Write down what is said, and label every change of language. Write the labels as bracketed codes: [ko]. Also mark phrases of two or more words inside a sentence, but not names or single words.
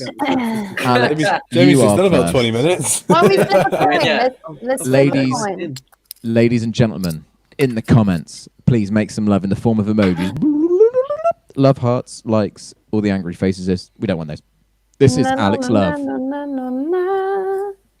[en] been going. Alex, Jamie's you just are done about first. 20 minutes. Why don't we flip a coin? Yeah. Let's flip a Ladies. coin. Ladies and gentlemen, in the comments, please make some love in the form of emojis. Love hearts, likes, all the angry faces. We don't want those. This is Na, na, Alex na, Love. na, na, na, na.